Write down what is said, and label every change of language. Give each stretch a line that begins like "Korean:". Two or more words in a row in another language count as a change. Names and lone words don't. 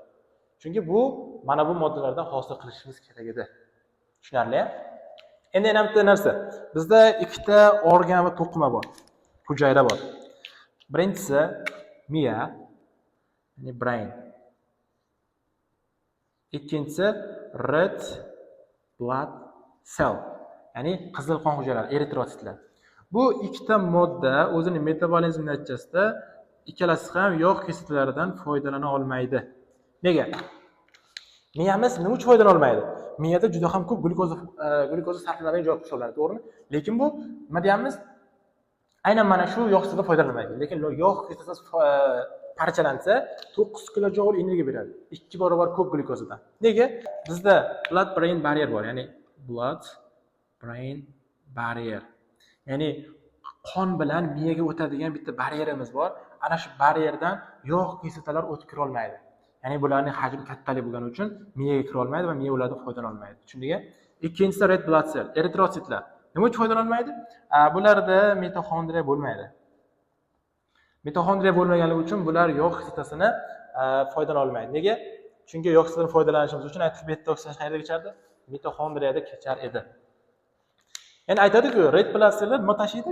Uzbek: Chunki bu mana bu moddalardan hosil qilishimiz kerak edi. Tushunarli? Endi yana bitta narsa. Bizda ikkita organ va to'qima bor. Hujayra bor. Birinchisi miya, ya'ni brain. Ikkinchisi
English: red blood cell,
Uzbek: ya'ni qizil qon hujayralari, eritrotsitlar. Bu ikkita modda o'zining metabolizmi natijasida ikkalasi ham yog' kislotalaridan foydalana olmaydi. Nega? Miyamiz nima uchun foydalana olmaydi? Miyada juda ham ko'p glyukoza sarflanadigan joy hisoblanadi, to'g'rimi? Lekin bu nima deyamiz? Aynan mana shu yog' kislotadan foydalanmaydi. Lekin yog' kislotasi parchalansa 9 kilojoule energiya beradi. 2 barobar ko'p glyukozadan. Nega? Bizda
English: blood brain barrier
Uzbek: bor, ya'ni
English: blood brain barrier.
Uzbek: Ya'ni qon bilan miyaga o'tadigan bitta barrierimiz bor. Ana shu barrierdan yog' kislotalar o'tib kira olmaydi. Ya'ni bularning hajmi kattalik bo'lgani uchun miyaga kira olmaydi va miya ulardan foydalana olmaydi. Tushundingmi? Ikkinchisi
English: red blood cell,
Uzbek: eritrotsitlar. Nima uchun foydalana olmaydi? Bularda mitoxondriya bo'lmaydi. Mitoxondriya bo'lmaganligi uchun bular yog' kislotasini foydalana olmaydi. Nega? Chunki yog' kislotadan foydalanishimiz uchun aytib beta oksidatsiya qayerda kechardi? Mitoxondriyada kechar edi. Ya'ni aytadi-ku,
English: red blood celllar
Uzbek: nima tashiydi?